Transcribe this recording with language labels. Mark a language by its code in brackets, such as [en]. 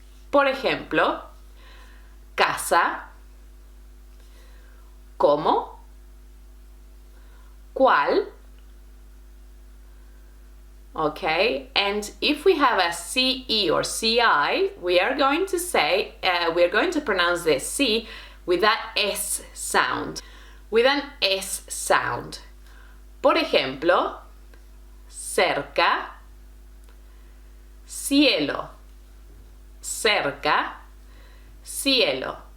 [es] Por ejemplo, casa, como, cuál. [en] Okay, and if we have a CE or CI, we are going to say, we are going to pronounce the C with that S sound, with an S sound. [es] Por ejemplo, cerca, cielo, cerca, cielo.